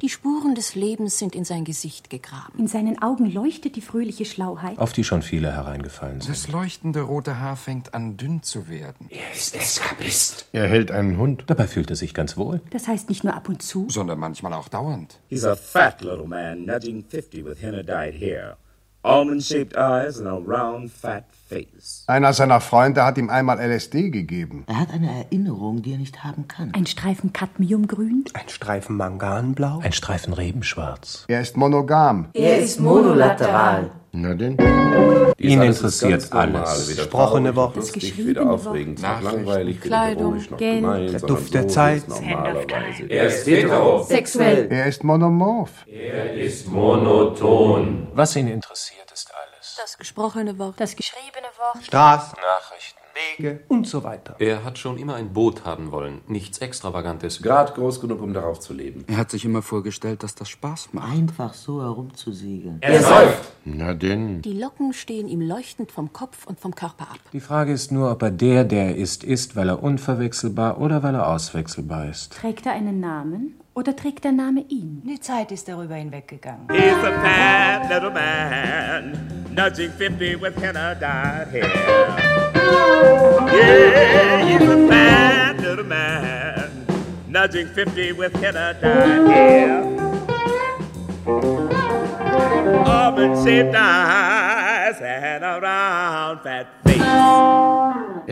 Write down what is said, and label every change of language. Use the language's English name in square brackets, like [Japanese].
[German] Die Spuren des Lebens sind in sein Gesicht gegraben. In seinen Augen leuchtet die fröhliche Schlauheit. Auf die schon viele hereingefallen sind. Das leuchtende rote Haar fängt an, dünn zu werden. Er ist Eskapist. Er hält einen Hund. Dabei fühlt er sich ganz wohl. Das heißt nicht nur ab und zu. Sondern manchmal auch dauernd. [English] He's a fat little man, nudging 50 with henna dyed hair. Almond-shaped eyes and a round fat face. [German] Einer seiner Freunde hat ihm einmal LSD gegeben. Er hat eine Erinnerung, die er nicht haben kann. Ein Streifen Cadmiumgrün. Ein Streifen Manganblau. Ein Streifen Rebenschwarz. Er ist monogam. Er ist monolateral. Na denn? Ihn interessiert alles. Gesprochene Wort. Das geschriebene Wort. Langweilig, Kleidung, Geld. Der Duft der Zeit. Er ist hetero. Sexuell. Er ist monomorph. Er ist monoton. Was ihn interessiert, ist alles. Das gesprochene Wort. Das geschriebene Wort. Straßen. Nachrichten. Wege. Und so weiter. Er hat schon immer ein Boot haben wollen. Nichts Extravagantes. Gerade groß genug, um darauf zu leben. Er hat sich immer vorgestellt, dass das Spaß macht. Einfach so herumzusegeln. Er säuft. Na denn? Die Locken stehen ihm leuchtend vom Kopf und vom Körper ab. Die Frage ist nur, ob er der, der er ist, ist, weil er unverwechselbar oder weil er auswechselbar ist. Trägt er einen Namen oder trägt der Name ihn? Die Zeit ist darüber hinweggegangen. [English] He's a bad little man, nudging 50 with henna dyed hair. Yeah, he's a bad little man, nudging 50 with henna dyed hair. Auburn-shaped eyes and a round fat face.